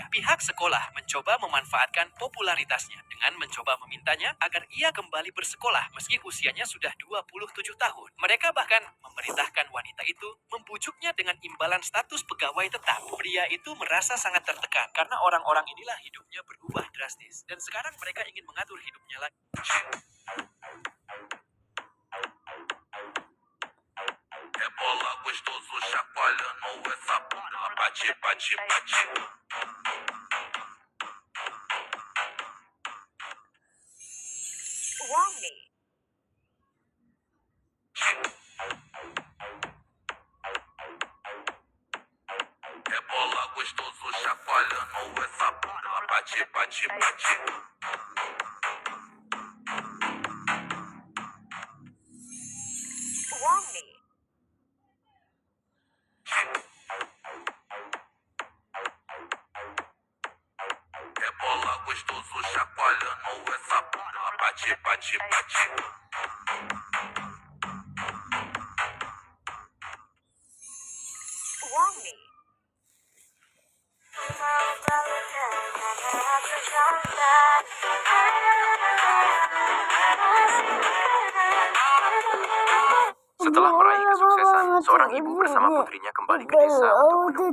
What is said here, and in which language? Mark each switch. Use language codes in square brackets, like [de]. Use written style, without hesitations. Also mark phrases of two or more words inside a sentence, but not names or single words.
[id] Pihak sekolah mencoba memanfaatkan popularitasnya dengan mencoba memintanya agar ia kembali bersekolah meski usianya sudah 27 tahun. Mereka bahkan memerintahkan wanita itu membujuknya dengan imbalan status pegawai tetap. Pria itu merasa sangat tertekan karena orang-orang inilah hidupnya berubah drastis dan sekarang mereka ingin mengatur hidupnya lagi. [pt] Rebola gostoso, chacoalhando essa bunda, bate, bate, bate. [id] Uang nih. [pt] Rebola gostoso, chacoalhando essa bunda, bate, bate, bate. [id] Uang nih. [pt] Rebola gostoso, chacoalhando essa bunda, bate, bate, bate. [id] Uang nih. Setelah meraih kesuksesan, seorang ibu bersama putrinya kembali ke desa untuk